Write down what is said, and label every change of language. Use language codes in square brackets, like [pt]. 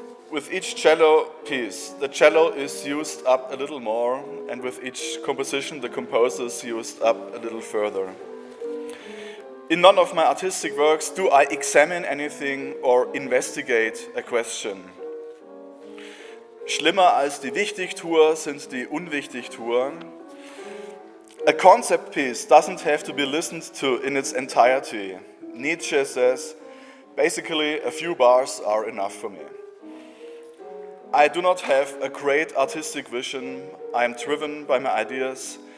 [en] With each cello piece, the cello is used up a little more, and with each composition, the composer is used up a little further. In none of my artistic works do I examine anything or investigate a question. [de] Schlimmer als die Wichtigtuer sind die Unwichtigtuer. [en] A concept piece doesn't have to be listened to in its entirety. Nietzsche says, basically a few bars are enough for me. I do not have a great artistic vision. I am driven by my ideas.